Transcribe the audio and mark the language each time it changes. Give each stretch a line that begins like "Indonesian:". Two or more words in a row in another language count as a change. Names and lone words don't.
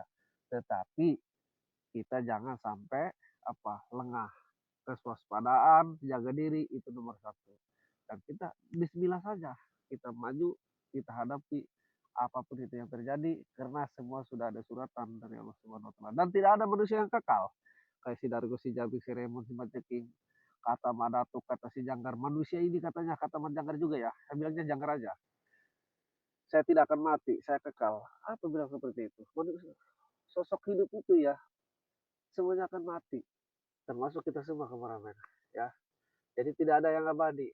Indonesian: Tetapi kita jangan sampai lengah. Kewaspadaan, jaga diri itu nomor satu. Dan kita Bismillah saja, kita maju, kita hadapi apapun itu yang terjadi, karena semua sudah ada suratan dari
Arabic: الله سبحانه وتعالى.
Indonesian: Dan tidak ada manusia yang kekal. Kayak si Dargo, si Jabik, si Remon, si Maceking, kata Madatuk, kata si Janggar. Manusia ini katanya kata Janggar juga ya. Saya bilangnya Janggar aja. Saya tidak akan mati, saya kekal. Apa bilang seperti itu? Sosok hidup itu ya, semuanya akan mati. Termasuk kita semua kameramen. Ya, jadi tidak ada yang abadi.